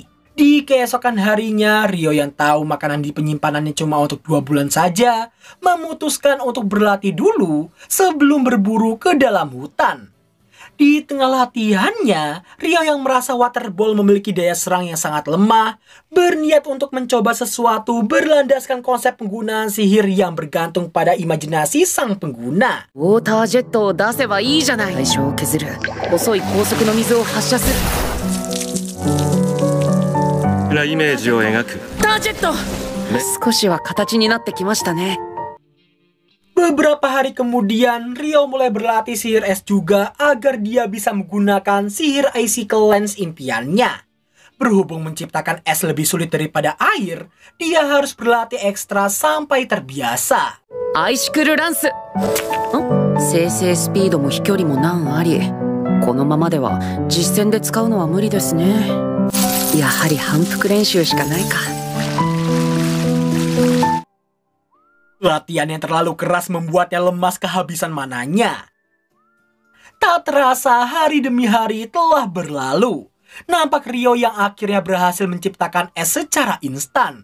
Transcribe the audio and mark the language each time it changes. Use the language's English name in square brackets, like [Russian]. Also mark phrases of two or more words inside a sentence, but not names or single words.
[Indonesian] Di keesokan harinya, Ryo yang tahu makanan di penyimpanannya cuma untuk 2 bulan saja, memutuskan untuk berlatih dulu sebelum berburu ke dalam hutan. Di tengah latihannya, Ryo yang merasa [English] water ball [Indonesian] memiliki daya serang yang sangat lemah, berniat untuk mencoba sesuatu berlandaskan konsep penggunaan sihir yang bergantung pada imajinasi sang pengguna. [English] Water jet [Japanese] を出せばいいじゃない。対象を削る。細い高速の水を発射する。イメージを描く。タージェット。少しは形になってきましたね。 [Indonesian] Beberapa hari kemudian, Ryo mulai berlatih sihir es juga agar dia bisa menggunakan sihir [English] icicle lens [Indonesian] impiannya. Berhubung menciptakan es lebih sulit daripada air, dia harus berlatih ekstra sampai terbiasa. [English] Icicle lens. [Japanese] 生成スピードも飛距離も難あり。このままでは実戦で使うのは無理ですね。やはり反復練習しかないか。 [Indonesian] Latihan yang terlalu keras membuatnya lemas kehabisan mananya. Tak terasa hari demi hari telah berlalu. Nampak Ryo yang akhirnya berhasil menciptakan es secara instan.